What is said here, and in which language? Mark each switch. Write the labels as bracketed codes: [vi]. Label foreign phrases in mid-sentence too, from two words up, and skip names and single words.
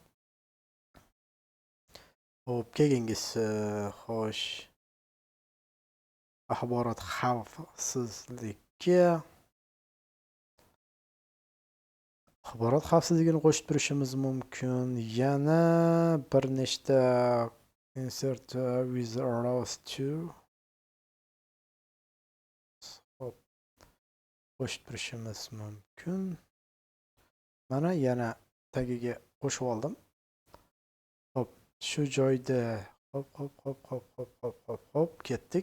[uz] Xo'p, keyingisi xo'sh. Axborot xavfsizligi. Axborot xavfsizligini qo'shib turishimiz mumkin. Yana bir nechta [en] insert with rows to [uz] qo'shib turishimiz mumkin. Mana yana tagiga qo'shib oldim. Hop, shu joyda hop ketdik.